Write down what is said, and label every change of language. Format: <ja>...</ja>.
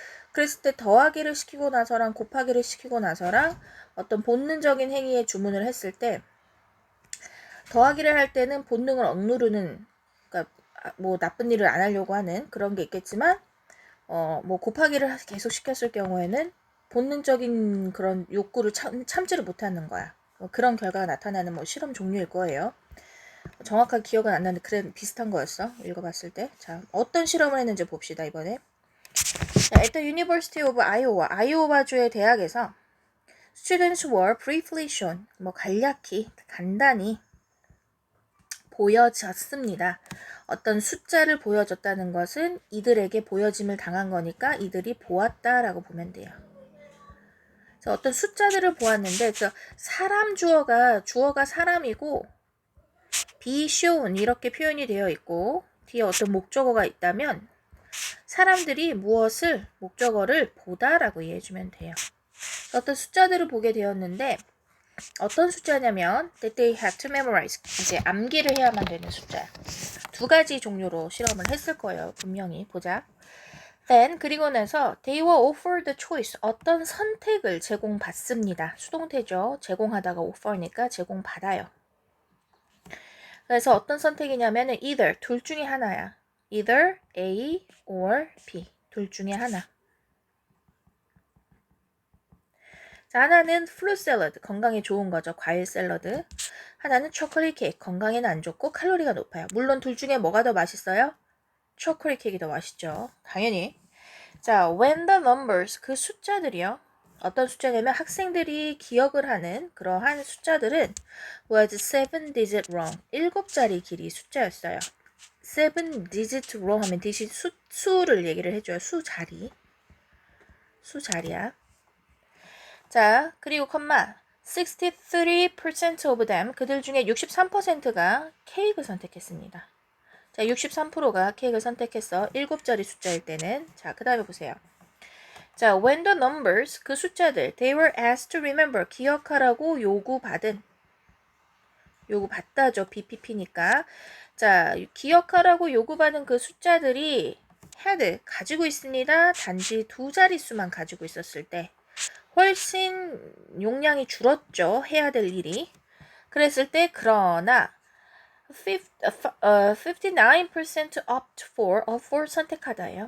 <ko>그랬을 때 더하기를 시키고 나서랑 곱하기를 시키고 나서랑 어떤 본능적인 행위에 주문을 했을 때 더하기를 할 때는 본능을 억누르는, 그러니까 뭐 나쁜 일을 안 하려고 하는 그런 게 있겠지만 뭐 곱하기를 계속 시켰을 경우에는 본능적인 그런 욕구를 참지를 못하는 거야. 그런 결과가 나타나는 뭐 실험 종류일 거예요. 정확하게 기억은 안 나는데 그래 비슷한 거였어. 읽어봤을 때. 자, 어떤 실험을 했는지 봅시다 이번에.</ko> <en>자, at the University of Iowa,</en> <ko>아이오와주의 대학에서</ko> <en>students were briefly shown,</en> <ko>뭐 간략히, 간단히 보여졌습니다. 어떤 숫자를 보여줬다는 것은 이들에게 보여짐을 당한 거니까 이들이 보았다라고 보면 돼요. 그래서 어떤 숫자들을 보았는데 사람 주어가 사람이고 be shown 이렇게 표현이 되어 있고 뒤에 어떤 목적어가 있다면 사람들이 무엇을 목적어를 보다라고 이해해주면 돼요. 어떤 숫자들을 보게 되었는데 어떤 숫자냐면</ko> <en>that they have to memorize</en> <ko>이제 암기를 해야만 되는 숫자야. 두 가지 종류로 실험을 했을 거예요. 분명히 보자.</ko> <en>Then</en> <ko>그리고 나서</ko> <en>they were offered the choice</en> <ko>어떤 선택을 제공받습니다. 수동태죠. 제공하다가 offer니까 제공받아요. 그래서 어떤 선택이냐면 either 둘 중에 하나야.</ko> <en>either A or B</en> <ko>둘 중에 하나. 자, 하나는 fruit salad 건강에 좋은 거죠. 과일 샐러드. 하나는 초콜릿 케이크 건강에는 안 좋고 칼로리가 높아요. 물론 둘 중에 뭐가 더 맛있어요? 초콜릿 케이크가 더 맛있죠. 당연히. 자,</ko> <en>when the numbers</en> <ko>그 숫자들이요. 어떤 숫자냐면 학생들이 기억을 하는 그러한 숫자들은</ko> <en>was 7 digit wrong</en> <ko>7자리 길이 숫자였어요. 7 digit wrong 하면 digit 수를 얘기를 해줘요. 수자리야. 자, 그리고 컴마</ko> <en>63% of them</en> <ko>그들 중에 63%가 케이크를 선택했습니다. 자, 63%가 케이크를 선택했어. 7자리 숫자일 때는. 자, 그 다음에 보세요.</ko> <en>자, when the numbers</en> <ko>그 숫자들</ko> <en>they were asked to remember</en> <ko>기억하라고 요구받다죠. BPP니까. 자, 기억하라고 요구받은 그 숫자들이 had 가지고 있습니다. 단지 2자릿수만 가지고 있었을 때 훨씬 용량이 줄었죠. 해야 될 일이. 그랬을 때 그러나 59% opt for 선택하다예요.</ko>